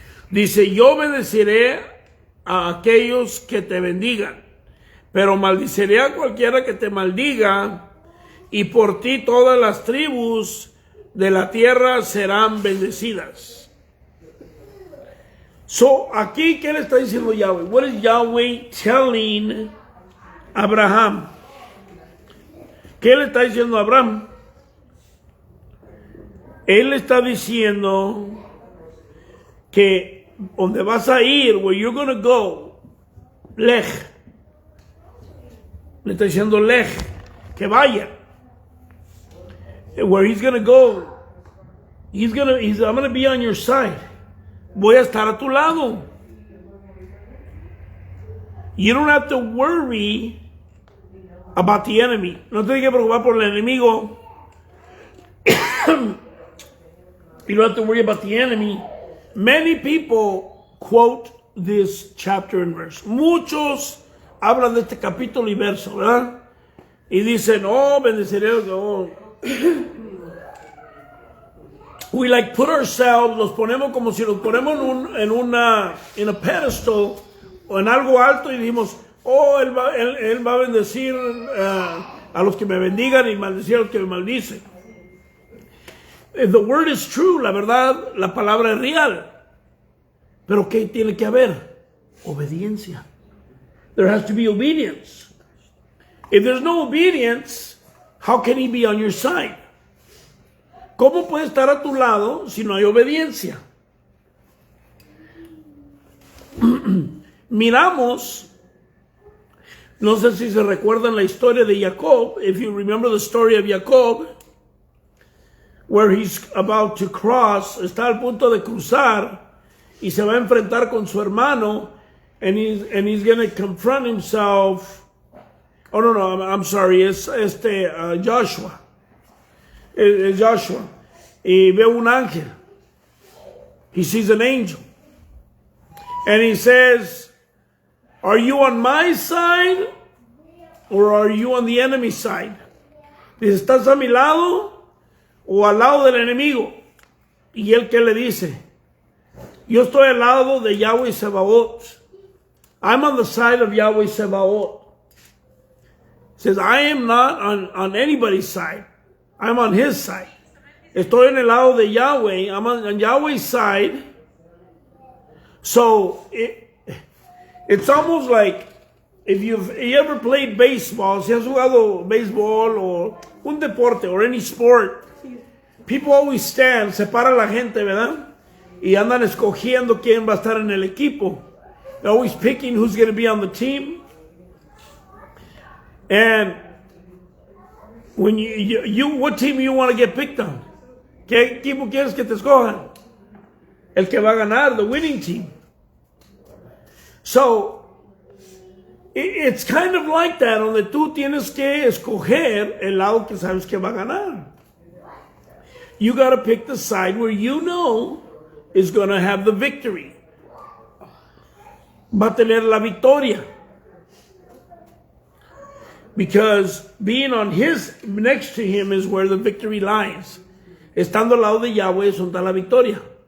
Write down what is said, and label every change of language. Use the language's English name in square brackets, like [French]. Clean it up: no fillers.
[Spanish] Dice, yo bendeciré a aquellos que te bendigan, pero maldiciré a cualquiera que te maldiga, y por ti todas las tribus de la tierra serán bendecidas. So, aquí, ¿qué le está diciendo Yahweh? [English] What is Yahweh telling Abraham? [Spanish] ¿Qué le está diciendo a Abraham? Él le está diciendo que donde vas a ir, [English] where you're going to go, [Spanish] lej. Le está diciendo lej, que vaya. [English] Where he's going to go, I'm going to be on your side. [Spanish] Voy a estar a tu lado. [English] You don't have to worry about the enemy. [Spanish] No te tienes que preocupar por el enemigo. [English] You don't have to worry about the enemy. Many people quote this chapter and verse. [Spanish] Muchos hablan de este capítulo y verso, ¿verdad? Y dicen, oh, bendeciré. Oh. [English] We like put ourselves, [Spanish] los ponemos como si nos ponemos en a pedestal o en algo alto y decimos, oh, él va a bendecir a los que me bendigan y maldecir a los que me maldicen. [English] The word is true, [Spanish] la verdad, la palabra es real. Pero ¿qué tiene que haber? Obediencia. [English] There has to be obedience. If there's no obedience, how can he be on your side? [Spanish] ¿Cómo puede estar a tu lado si no hay obediencia? Miramos, no sé si se recuerdan la historia de Jacob, [English] if you remember the story of Jacob, [Spanish] where he's about to cross, está al punto de cruzar y se va a enfrentar con su hermano, [English] and he's going to confront himself. Oh, no, I'm sorry, [Spanish] es Joshua. Es Joshua. Y ve un ángel. [English] He sees an angel. And he says, are you on my side or are you on the enemy's side? [Spanish] Dice, ¿estás a mi lado o al lado del enemigo? Y él, ¿qué le dice? Yo estoy al lado de Yahweh Sebaot. [English] I'm on the side of Yahweh Sebaot. Says, I am not on anybody's side. I'm on his side. [Spanish] Estoy en el lado de Yahweh. [English] I'm on Yahweh's side. So, it's almost like if you ever played baseball, [Spanish] si has jugado béisbol o un deporte [English] or any sport, people always stand, [Spanish] se para la gente, ¿verdad? Y andan escogiendo quién va a estar en el equipo. [English] They're always picking who's going to be on the team. And when you what team you want to get picked on? [Spanish] ¿Qué equipo quieres que te escojan? El que va a ganar, [English] the winning team. So, it's kind of like that, [Spanish] donde tú tienes que escoger el lado que sabes que va a ganar. [English] You got to pick the side where you know is going to have the victory. [Spanish] Va a tener la victoria. [English] Because being on his, next to him is where the victory lies. [Spanish] Estando al lado de Yahweh es donde está la victoria.